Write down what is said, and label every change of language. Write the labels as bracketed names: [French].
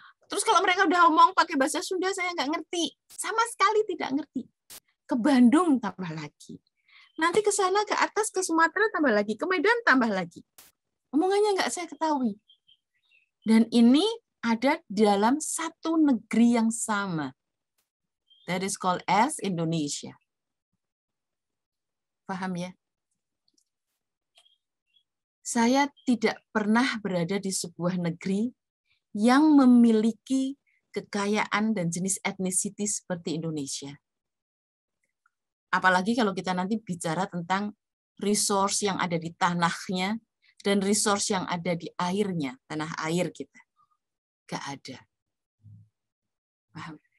[Indonesian] Terus kalau mereka udah ngomong pakai bahasa Sunda, saya nggak ngerti. Sama sekali tidak ngerti. ke Bandung tambah lagi. Nanti ke sana, ke atas, ke Sumatera tambah lagi, ke Medan tambah lagi. Omongannya nggak saya ketahui. Dan ini ada dalam satu negeri yang sama. [English] That is called as Indonesia. [Indonesian] Paham ya? Saya tidak pernah berada di sebuah negeri yang memiliki kekayaan dan jenis etnisiti seperti Indonesia. Apalagi kalau kita nanti bicara tentang resource yang ada di tanahnya dan resource yang ada di airnya, tanah air kita. Nggak ada. Paham?